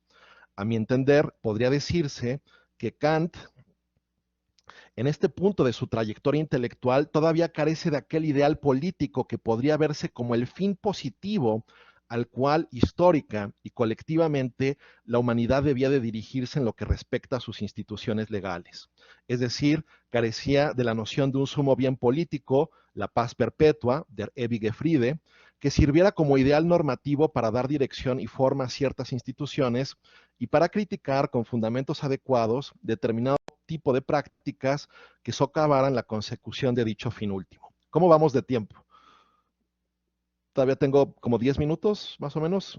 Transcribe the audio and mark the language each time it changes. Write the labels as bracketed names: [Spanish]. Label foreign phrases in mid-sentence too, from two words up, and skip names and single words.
[Spanish] A mi entender, podría decirse que Kant, en este punto de su trayectoria intelectual, todavía carece de aquel ideal político que podría verse como el fin positivo al cual histórica y colectivamente la humanidad debía de dirigirse en lo que respecta a sus instituciones legales. Es decir, carecía de la noción de un sumo bien político, la paz perpetua, [German] der ewige Friede, [Spanish] que sirviera como ideal normativo para dar dirección y forma a ciertas instituciones y para criticar con fundamentos adecuados determinados tipo de prácticas que socavaran la consecución de dicho fin último. ¿Cómo vamos de tiempo? Todavía tengo como 10 minutos, más o menos.